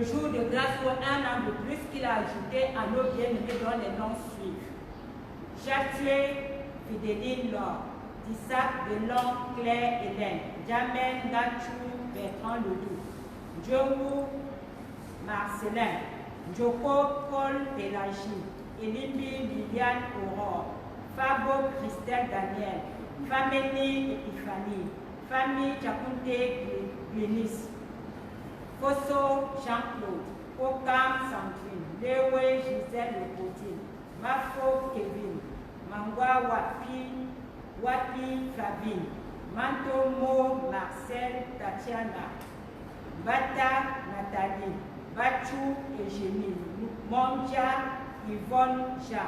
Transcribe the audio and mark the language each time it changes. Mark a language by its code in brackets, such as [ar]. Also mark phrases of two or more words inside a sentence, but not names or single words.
[fr] jour de grâce pour un an de plus qu'il a ajouté à nos bien-aimés dont les noms suivent. Jacques, Fidéline Laure, Tissac, Delon, Claire, Hélène, Jamen, Gachou, Bertrand Ledoux, Djongou, Marcelin, Djoko, Paul, Pélagie, Elimbi, Liliane, Aurore, Fabo, Christelle, Daniel, Famélie, Epiphanie, Famille Chakunte, Glénis, Fosso, Jean-Claude, Okam, Sandrine, Lewe, Gisèle, Lepotine, Mafo, Kevin, Mangwa, Wapi, Fabine, Mantomo, Marcel, Tatiana, Bata, Nathalie, Bachou, Eugénie, Monja, Yvonne, Jean,